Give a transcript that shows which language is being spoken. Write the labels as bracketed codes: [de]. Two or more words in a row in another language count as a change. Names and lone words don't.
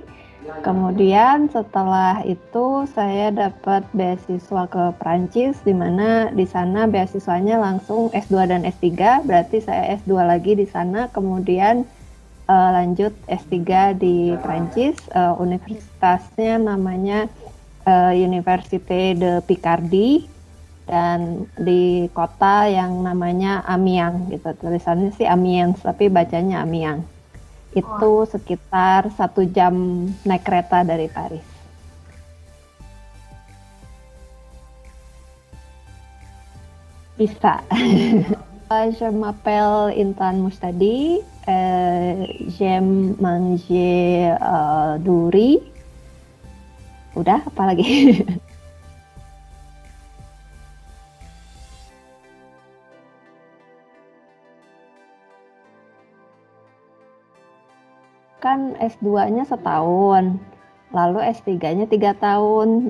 [id] Kemudian setelah itu saya dapat beasiswa ke Prancis, di mana di sana beasiswanya langsung S2 dan S3, berarti saya S2 lagi di sana, kemudian lanjut S3 di Prancis, universitasnya namanya Université de Picardie, dan di kota yang namanya Amiens gitu, tulisannya sih Amiens tapi bacanya Amiens. Wah, Itu sekitar 1 jam naik kereta dari Paris. Bisa. [fr] Je m'appelle Intan Mustadi, j'aime manger du riz. [id] Udah, apa lagi? Kan S2-nya setahun, lalu S3-nya 3 tahun.